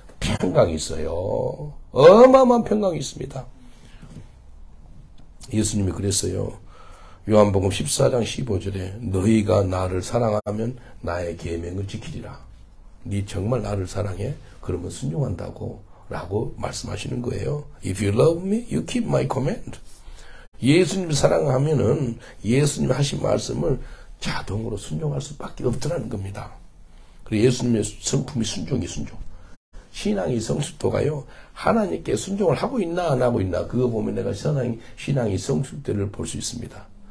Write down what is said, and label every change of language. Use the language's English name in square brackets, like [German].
[Korean] 평강이 있어요. 어마어마한 평강이 있습니다. 예수님이 그랬어요. 요한복음 14장 15절에 너희가 나를 사랑하면 나의 계명을 지키리라. 네 정말 나를 사랑해? 그러면 순종한다고 라고 말씀하시는 거예요. [English] If you love me, you keep my command. [Korean] 예수님을 사랑하면은 예수님 하신 말씀을 자동으로 순종할 수밖에 없더라는 겁니다. 그리고 예수님의 성품이 순종. 신앙의 성숙도가요, 하나님께 순종을 하고 있나 안 하고 있나, 그거 보면 내가 신앙의 성숙도를 볼 수 있습니다.